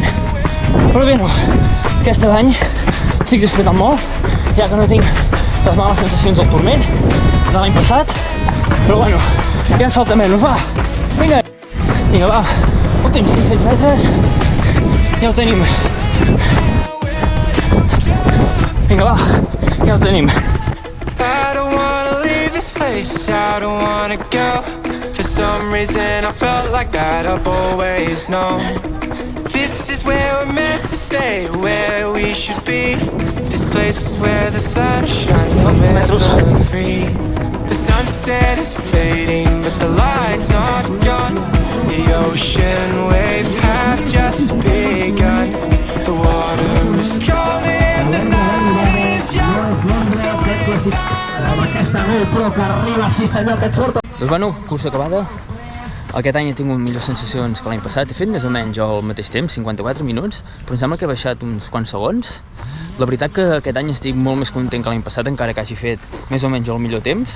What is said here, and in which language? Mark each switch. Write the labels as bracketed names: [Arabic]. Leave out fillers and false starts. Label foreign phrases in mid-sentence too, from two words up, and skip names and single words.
[Catalan] Però bé, no, aquest any estic disfrutant molt, ja que no tinc les males sensacions del turment de l'any passat, però bueno, ja ens falta menys, va, vinga, va, últims 500 metres, ja ho tenim. Vinga, va, ja ho tenim. [English] I don't wanna leave this place, I don't wanna go. For some reason I felt like that I've always known. This is where we're meant to stay, where we should be. This place is where the sun shines forever free. The sunset is fading, but the light's not gone. The ocean waves have just begun. The water is calling, the night is young. So [Catalan] amb aquesta GoPro que arriba, sí senyor, aquest fort. Doncs bueno, cursa acabada. Aquest any he tingut millors sensacions que l'any passat. He fet més o menys al mateix temps, 54 minuts, però em sembla que he baixat uns quants segons. La veritat que aquest any estic molt més content que l'any passat, encara que hagi fet més o menys el millor temps.